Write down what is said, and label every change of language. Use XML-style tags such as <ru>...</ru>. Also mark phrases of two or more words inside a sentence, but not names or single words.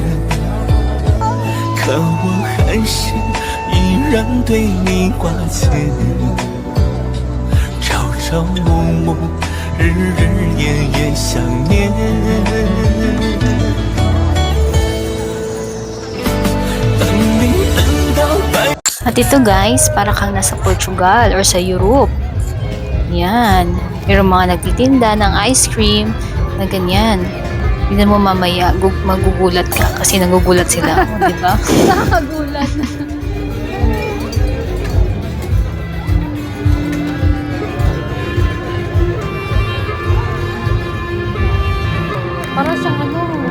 <zh>可我还是依然对你挂牵，朝朝暮暮，日日夜夜想念。当你等到白。</zh> <tl>At ito guys, para kang nasa Portugal or sa Europe. Yan. Mayroong mga nagtitinda ng ice cream na ganyan. Tignan mo mamaya, magugulat ka kasi nagugulat sila. Di ba? Nakakagulat. Para siyang ano.</tl>